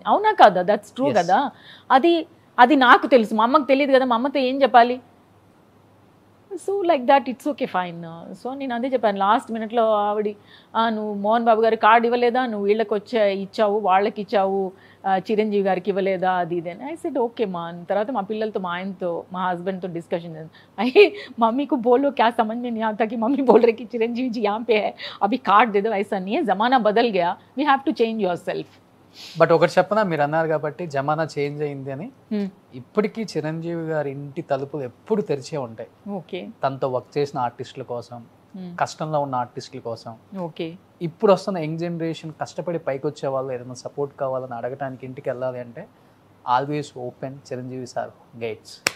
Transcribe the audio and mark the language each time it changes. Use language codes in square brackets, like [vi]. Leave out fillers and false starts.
[te] అవునా కదా, that's true కదా. అది నాకు తెలుసు, మా అమ్మకు తెలియదు కదా, మా అమ్మతో ఏం చెప్పాలి. [en] So like that it's okay fine. [te] So నేను అదే చెప్పాను లాస్ట్ మినిట్లో ఆవిడ నువ్వు మోహన్ బాబు గారికి కార్డు ఇవ్వలేదా, నువ్వు వీళ్ళకి ఇచ్చావు వాళ్ళకి ఇచ్చావు చిరంజీవి గారికి ఇవ్వలేదా అది ఇదని. [en] I said okay మా. [te] తర్వాత మా పిల్లలతో మా ఆయనతో మా హస్బెండ్తో డిస్కషన్ అయ్యి మమ్మీకు [hi] बोलो क्या समझ में नहीं आता कि मम्मी बोल रहे कि चिरंजीवी जी यहाँ पे है अभी कार्ड दे दो. ऐसा नहीं है, ज़माना बदल गया, [en] We have to change yourself. [te] But ఒకటి చెప్పనా, మీరు అన్నారు కాబట్టి జమానా చేంజ్ అయింది అని. ఇప్పటికీ చిరంజీవి గారి ఇంటి తలుపులు ఎప్పుడు తెరిచే ఉంటాయి. [en] okay [te] తనతో వర్క్ చేసిన ఆర్టిస్టుల కోసం, కష్టంలో ఉన్న ఆర్టిస్టుల కోసం. [en] okay [te] ఇప్పుడు వస్తున్న యంగ్ జనరేషన్ కష్టపడి పైకి వచ్చే వాళ్ళు ఏదైనా సపోర్ట్ కావాలని అడగటానికి ఇంటికి వెళ్ళాలి అంటే [en] Always open Chiranjeevi sir gates.